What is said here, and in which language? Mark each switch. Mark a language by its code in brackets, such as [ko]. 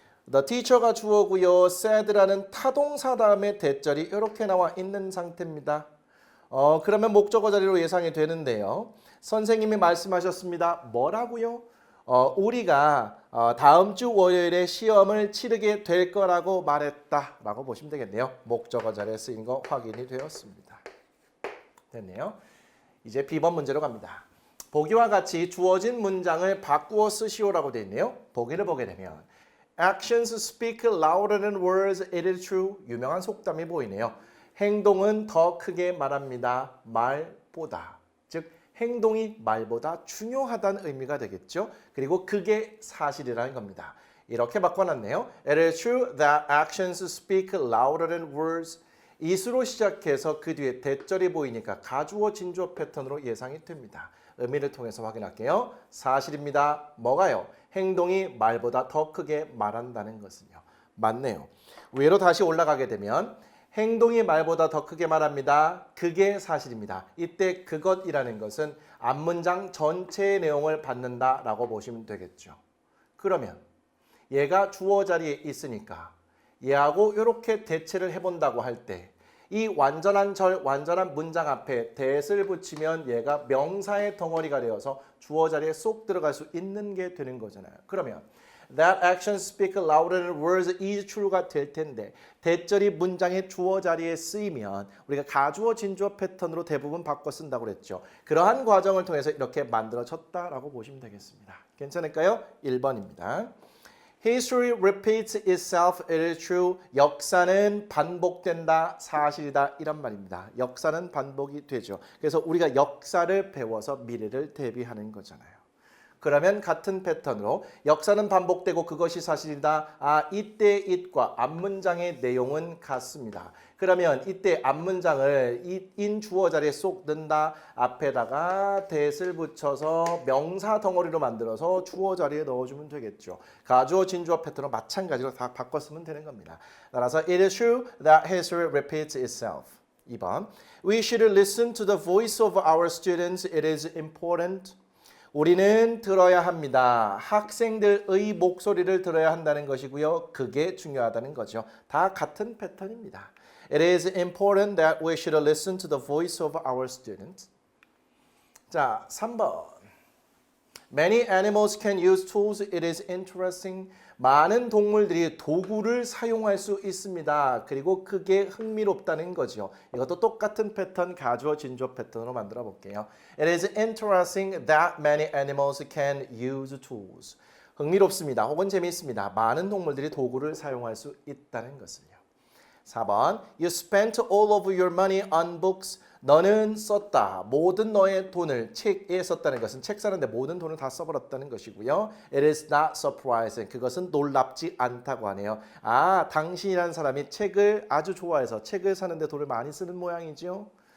[en] The teacher [ko] 가 주어고요. said라는 타동사 다음에 대절이 이렇게 나와 있는 상태입니다. 그러면 목적어 자리로 예상이 되는데요. 선생님이 말씀하셨습니다. 뭐라고요? 우리가 다음 주 월요일에 시험을 치르게 될 거라고 말했다라고 보시면 되겠네요. 목적어 자리에 쓰인 거 확인이 되었습니다. 됐네요. 이제 B번 문제로 갑니다. 보기와 같이 주어진 문장을 바꾸어 쓰시오라고 되어 있네요. 보기를 보게 되면 [en] Actions speak louder than words. It is true. [ko] 유명한 속담이 보이네요. 행동은 더 크게 말합니다. 말보다. 즉 행동이 말보다 중요하다는 의미가 되겠죠. 그리고 그게 사실이라는 겁니다. 이렇게 바꿔놨네요. [en] It is true that actions speak louder than words. [ko] is로 시작해서 그 뒤에 대절이 보이니까 가주어 진주어 패턴으로 예상이 됩니다. 의미를 통해서 확인할게요. 사실입니다. 뭐가요? 행동이 말보다 더 크게 말한다는 것은요. 맞네요. 위로 다시 올라가게 되면 행동이 말보다 더 크게 말합니다. 그게 사실입니다. 이때 그것이라는 것은 앞문장 전체의 내용을 받는다라고 보시면 되겠죠. 그러면 얘가 주어 자리에 있으니까 얘하고 이렇게 대체를 해본다고 할 때 이 완전한 절, 완전한 문장 앞에 that을 붙이면 얘가 명사의 덩어리가 되어서 주어 자리에 쏙 들어갈 수 있는 게 되는 거잖아요. 그러면 [en] That action speak louder than words is true [ko] 가 될 텐데 대절이 문장의 주어 자리에 쓰이면 우리가 가주어 진주어 패턴으로 대부분 바꿔 쓴다고 그랬죠. 그러한 과정을 통해서 이렇게 만들어졌다라고 보시면 되겠습니다. 괜찮을까요? 1번입니다. [en] History repeats itself. It is true. [ko] 역사는 반복된다. 사실이다. 이란 말입니다. 역사는 반복이 되죠. 그래서 우리가 역사를 배워서 미래를 대비하는 거잖아요. 그러면 같은 패턴으로 역사는 반복되고 그것이 사실이다. 이때 it과 앞문장의 내용은 같습니다. 그러면 이때 앞문장을 in 주어 자리에 쏙 넣는다. 앞에다가 that을 붙여서 명사 덩어리로 만들어서 주어 자리에 넣어주면 되겠죠. 가주어 진주어 패턴으로 마찬가지로 다 바꿔 쓰면 되는 겁니다. 따라서 [en] it is true that history repeats itself. 2번 We should listen to the voice of our students. It is important. [ko] 우리는 들어야 합니다. 학생들의 목소리를 들어야 한다는 것이고요. 그게 중요하다는 거죠. 다 같은 패턴입니다. [en] It is important that we should listen to the voice of our students. [ko] 자, 3번. [en] Many animals can use tools. It is interesting. [ko] 많은 동물들이 도구를 사용할 수 있습니다. 그리고 그게 흥미롭다는 거죠. 이것도 똑같은 패턴, 가주어, 진주어 패턴으로 만들어 볼게요. [en] It is interesting that many animals can use tools. [ko] 흥미롭습니다. 혹은 재미있습니다. 많은 동물들이 도구를 사용할 수 있다는 것을요. [en] 4번 You spent all of your money on books. [ko] 너는 썼다. 모든 너의 돈을 책에 썼다는 것은 책 사는데 모든 돈을 다 써버렸다는 것이고요. [en] It is not surprising. [ko] 그것은 놀랍지 않다고 하네요. 아, 당신이라는 사람이 책을 아주 좋아해서 책을 사는데 돈을 많이 쓰는 모양이죠.